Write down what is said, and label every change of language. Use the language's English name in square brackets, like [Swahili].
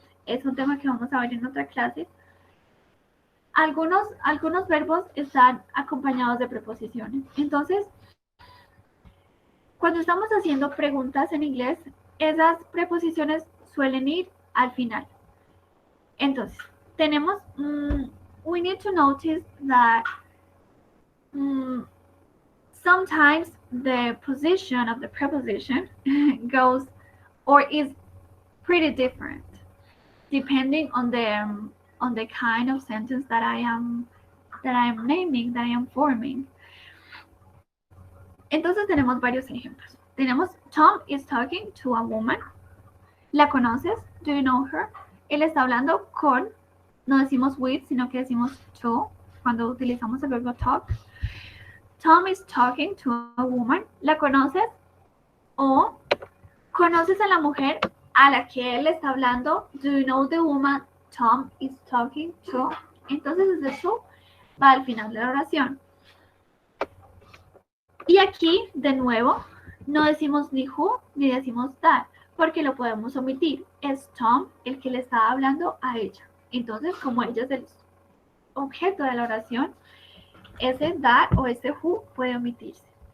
[Spanish] Es un tema que vamos a ver en otra clase. Algunos verbos están acompañados de preposiciones. Entonces, cuando estamos haciendo preguntas en inglés, esas preposiciones suelen ir al final. Entonces, tenemos, [English] we need to notice that sometimes the position of the preposition goes or is pretty different depending on the kind of sentence that I am naming, that I am forming. [Spanish] Entonces tenemos varios ejemplos. Tenemos [English] Tom is talking to a woman. [Spanish] ¿La conoces? [English] Do you know her? [Spanish] Él está hablando con, no decimos with, sino que decimos to cuando utilizamos el verbo talk. [English] Tom is talking to a woman. [Spanish] ¿La conoces? O ¿conoces a la mujer a la que él está hablando? [English] Do you know the woman Tom is talking to? [Spanish] Entonces ese to va al final de la oración. Y aquí, de nuevo, no decimos ni who ni decimos that, porque lo podemos omitir. Es Tom el que le está hablando a ella. Entonces, como ella es el objeto de la oración, ese that o ese who puede omitirse.